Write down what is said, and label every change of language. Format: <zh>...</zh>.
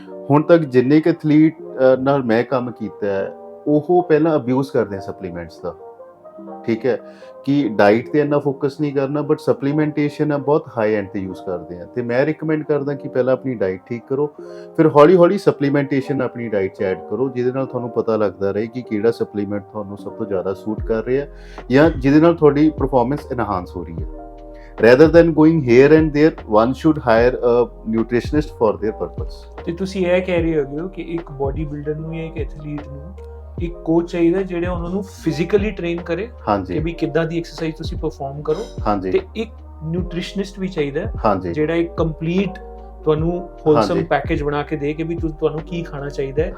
<pa>ਹੁਣ ਤੱਕ ਜਿੰਨੇ ਕੁ ਐਥਲੀਟ ਨਾਲ ਮੈਂ ਕੰਮ ਕੀਤਾ ਹੈ ਉਹ ਪਹਿਲਾਂ ਅਬਿਊਜ਼ ਕਰਦੇ ਆ ਸਪਲੀਮੈਂਟਸ ਦਾ, ਠੀਕ ਹੈ, ਕਿ ਡਾਈਟ ਤੇ ਇੰਨਾ ਫੋਕਸ ਨਹੀਂ ਕਰਨਾ, ਬਟ ਸਪਲੀਮੈਂਟੇਸ਼ਨ ਆ ਬਹੁਤ ਹਾਈ ਐਂਡ ਤੇ ਯੂਜ਼ ਕਰਦੇ ਆ। ਤੇ ਮੈਂ ਰਿਕਮੈਂਡ ਕਰਦਾ ਕਿ ਪਹਿਲਾਂ ਆਪਣੀ ਡਾਈਟ ਠੀਕ ਕਰੋ, ਫਿਰ ਹੌਲੀ ਹੌਲੀ ਸਪਲੀਮੈਂਟੇਸ਼ਨ ਆਪਣੀ ਡਾਈਟ 'ਚ ਐਡ ਕਰੋ, ਜਿਹਦੇ ਨਾਲ ਤੁਹਾਨੂੰ ਪਤਾ ਲੱਗਦਾ ਰਹੇ ਕਿ ਕਿਹੜਾ ਸਪਲੀਮੈਂਟ ਤੁਹਾਨੂੰ ਸਭ ਤੋਂ ਜ਼ਿਆਦਾ ਸੂਟ ਕਰ ਰਿਹਾ ਜਾਂ ਜਿਹਦੇ ਨਾਲ ਤੁਹਾਡੀ ਪਰਫਾਰਮੈਂਸ ਐਨਹਾਂਸ ਹੋ ਰਹੀ ਹੈ।</pa> <en>rather than going here and there, one should hire a nutritionist for their purpose.</en> <pa>ਤੇ ਤੁਸੀਂ ਇਹ ਕਹਿ ਰਹੇ ਹੋ ਕਿ ਇੱਕ ਬੋਡੀ ਬਿਲਡਰ ਨੂੰ ਜਾਂ ਇੱਕ ਐਥਲੀਟ ਨੂੰ ਇੱਕ ਕੋਚ ਚਾਹੀਦਾ ਜਿਹੜਾ ਉਹਨਾਂ ਨੂੰ ਫਿਜ਼ੀਕਲੀ ਟ੍ਰੇਨ ਕਰੇ, ਹਾਂਜੀ, ਕਿ ਵੀ ਕਿੱਦਾਂ ਦੀ ਐਕਸਰਸਾਈਜ਼ ਤੁਸੀਂ ਪਰਫਾਰਮ ਕਰੋ, ਹਾਂਜੀ, ਤੇ ਇੱਕ ਨਿਊਟ੍ਰੀਸ਼ਨਿਸਟ ਵੀ ਚਾਹੀਦਾ ਹਾਂਜੀ, ਜਿਹੜਾ ਇੱਕ ਕੰਪਲੀਟ ਤੁਹਾਨੂੰ ਹੋਲਸਮ ਹਾਂਜੀ। ਪੈਕੇਜ ਬਣਾ ਕੇ ਦੇ ਕੇ ਵੀ ਤੁਹਾਨੂੰ ਕੀ ਖਾਣਾ ਚਾਹੀਦਾ ਹੈ</pa>